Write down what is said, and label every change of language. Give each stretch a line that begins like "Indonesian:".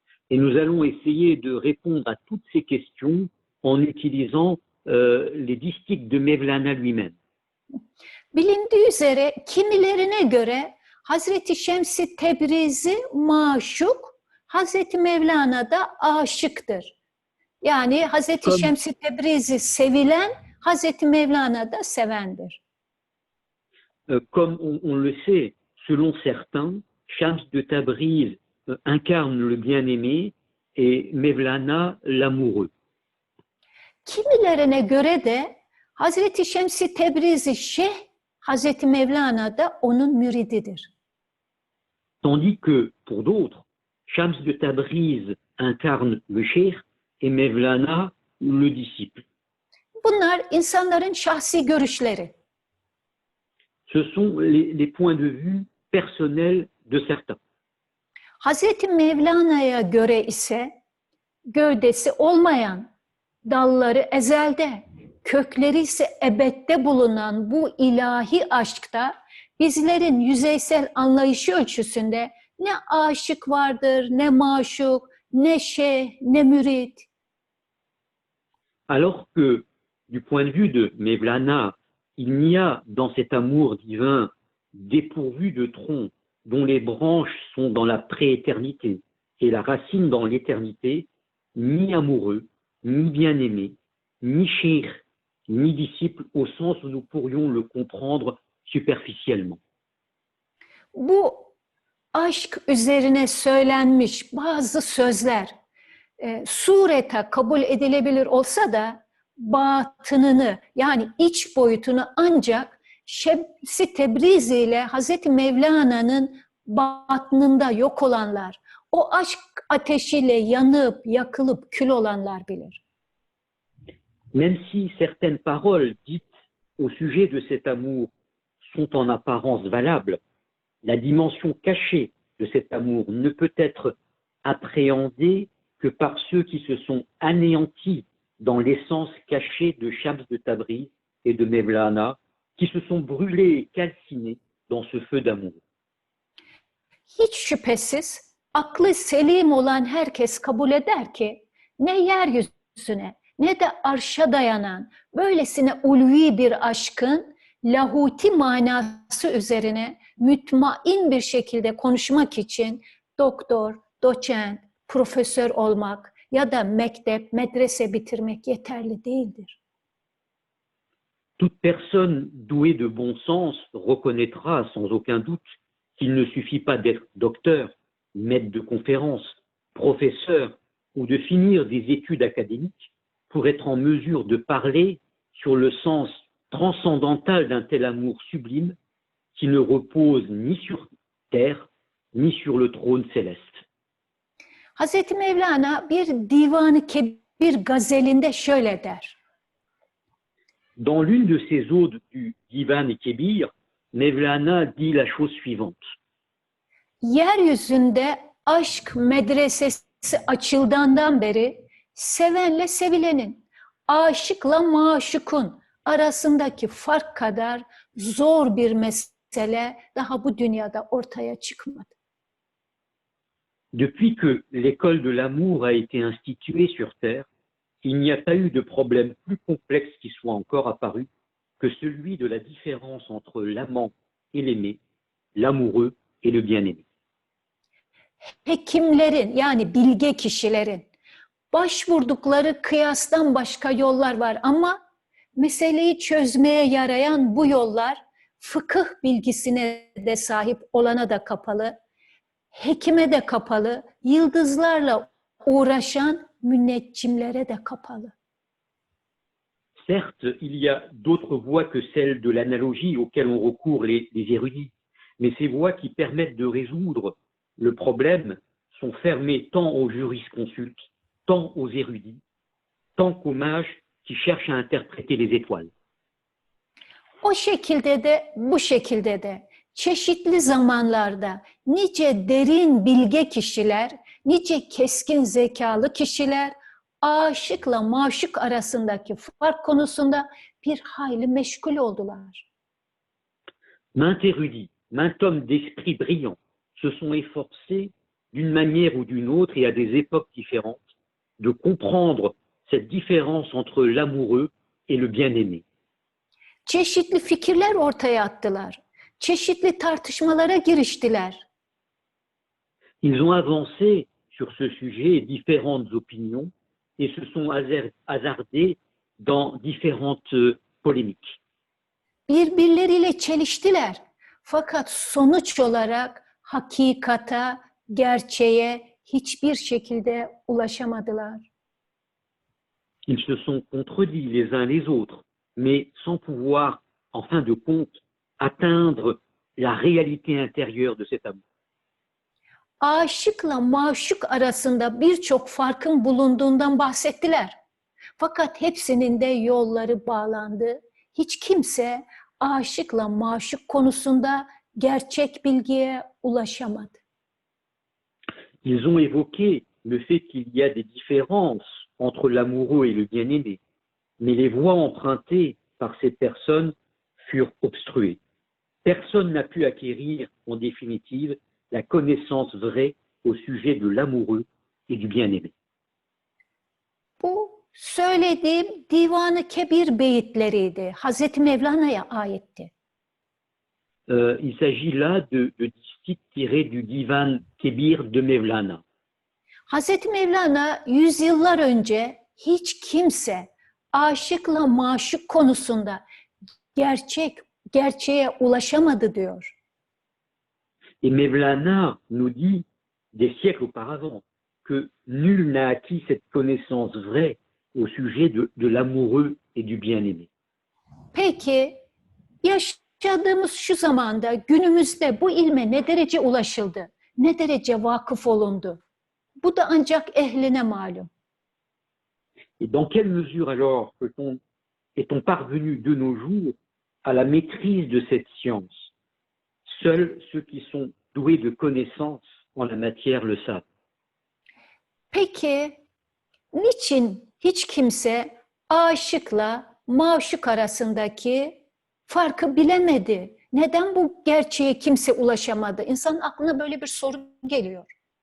French: Et nous allons essayer de répondre à toutes ces questions en utilisant les distiques de Mevlana lui-même.
Turkish: Bilindiği üzere kimilerine göre Hazreti Şems-i Tebrizi maşuk, Hazreti Mevlana da aşıktır. Yani Hazreti Şems-i Tebrizi sevilen, Hazreti Mevlana da sevendir.
French: Comme on le sait, selon certains, Shams de Tabriz incarne le bien-aimé et Mevlana l'amoureux.
Turkish: Kimilerine göre de Hazreti Şems-i Tebrizi şeyh, Hazreti Mevlana da onun mürididir.
French: Tandis que pour d'autres, Shams de Tabriz incarne le cheikh et Mevlana le disciple.
Turkish: Bunlar insanların şahsi görüşleri.
French: Ce sont les points de vue personnels de certains.
Turkish: Hazreti Mevlana'ya göre ise gövdesi olmayan, dalları ezelde, kökleri ise ebedde bulunan bu ilahi aşkta bizlerin yüzeysel anlayışı ölçüsünde ne aşık vardır, ne maşuk, ne şeyh, ne mürit.
French: Alors que du point de vue de Mevlana, il n'y a dans cet amour divin dépourvu de tronc, dont les branches sont dans la prééternité et la racine dans l'éternité, ni amoureux, ni bien-aimé, ni cheikh, ni disciple au sens où nous pourrions le comprendre superficiellement.
Turkish: Bu aşk üzerine söylenmiş bazı sözler surete kabul edilebilir olsa da batınını yani iç boyutunu ancak Şems-i Tebrizi ile Hazreti Mevlana'nın batnında yok olanlar, o aşk ateşiyle yanıp, yakılıp kül olanlar bilir.
French: Même si certaines paroles dites au sujet de cet amour sont en apparence valables, la dimension cachée de cet amour ne peut être appréhendée que par ceux qui se sont anéantis dans l'essence cachée de Shams de Tabriz et de Mevlana, qui se sont brûlés et calcinés dans ce feu d'amour.
Turkish: Hiç şüphesiz aklı selim olan herkes kabul eder ki ne yeryüzüne ne de arşa dayanan böylesine ulvi bir aşkın lahuti manası üzerine mütmain bir şekilde konuşmak için doktor, doçent, profesör olmak ya da mektep, medrese bitirmek yeterli değildir.
French: Toute personne douée de bon sens reconnaîtra sans aucun doute qu'il ne suffit pas d'être docteur, maître de conférence, professeur ou de finir des études académiques pour être en mesure de parler sur le sens transcendantal d'un tel amour sublime qui ne repose ni sur terre ni sur le trône céleste.
Turkish: Hazreti Mevlana bir Divan-ı Kebir gazelinde şöyle der.
French: Dans l'une de ses odes du Divan-ı Kebir, Mevlana dit la chose suivante.
Turkish: Yeryüzünde aşk medresesi açıldığından beri sevenle sevilenin, aşıkla maşukun arasındaki fark kadar zor bir mesele daha bu dünyada ortaya çıkmadı.
French: Depuis que l'école de l'amour a été instituée sur Terre, il n'y a pas eu de problème plus complexe qui soit encore apparu que celui de la différence entre l'amant et l'aimé, l'amoureux et le bien-aimé.
Turkish: Hekimlerin yani bilge kişilerin başvurdukları kıyastan başka yollar var ama meseleyi çözmeye yarayan bu yollar fıkıh bilgisine de sahip olana da kapalı, hekime de kapalı, yıldızlarla uğraşan müneccimlere de kapalı.
French: Certes, il y a d'autres voies que celles de l'analogie auxquelles ont recours les érudits, mais ces voies qui permettent de résoudre le problème sont fermées tant aux jurisconsultes, tant aux érudits, tant qu'aux mages qui cherchent à interpréter les étoiles.
Turkish: O şekilde de bu şekilde de çeşitli zamanlarda nice derin bilge kişiler, nice keskin zekalı kişiler aşıkla maşuk arasındaki fark konusunda bir hayli meşgul oldular.
French: Maints érudits, maints hommes d'esprit brillants se sont efforcés d'une manière ou d'une autre et à des époques différentes de comprendre cette différence entre l'amoureux et le bien-aimé.
Turkish: Çeşitli fikirler ortaya attılar. Çeşitli tartışmalara giriştiler.
French: Ils ont avancé sur ce sujet différentes opinions et se sont hasardés dans différentes polémiques.
Turkish: Birbirleriyle çeliştiler. Fakat sonuç olarak hakikata, gerçeğe hiçbir şekilde ulaşamadılar.
French: Ils se sont contredits les uns les autres, mais sans pouvoir, en fin de compte, atteindre la réalité intérieure de cet amour.
Turkish: Aşıkla maşuk arasında birçok farkın bulunduğundan bahsettiler. Fakat hepsinin de yolları bağlandı. Hiç kimse aşıkla maşuk konusunda gerçek bilgiye ulaşamadı.
French: Ils ont évoqué le fait qu'il y a des différences entre l'amoureux et le bien-aimé, mais les voies empruntées par ces personnes furent obstruées. Personne n'a pu acquérir, en définitive, la connaissance vraie au sujet de l'amoureux et du bien-aimé.
Turkish: Bu söylediğim Divan-ı Kebir beyitleriydi. Hazreti Mevlana'ya aitti.
French: Il s'agit là de discites tirés du Divan Kebir de Mevlana.
Turkish: Hazreti Mevlana yüzyıllar önce hiç kimse aşıkla maşuk konusunda gerçeğe ulaşamadı diyor.
French: Et Mevlana nous dit, des siècles auparavant, que nul n'a acquis cette connaissance vraie au sujet de l'amoureux et du bien-aimé.
Turkish: Peki yaşadığımız şu zamanda günümüzde bu ilme ne derece ulaşıldı? Ne derece vakıf olundu? Bu da ancak ehline malum.
French: Et dans quelle mesure alors est-on parvenu de nos jours à la maîtrise de cette science? Seuls ceux qui sont doués de connaissances en la matière le savent.
Turkish: Peki niçin hiç kimse aşıkla maşuk arasındaki farkı bilemedi? Neden bu gerçeğe kimse ulaşamadı? İnsanın aklına böyle bir soru geliyor.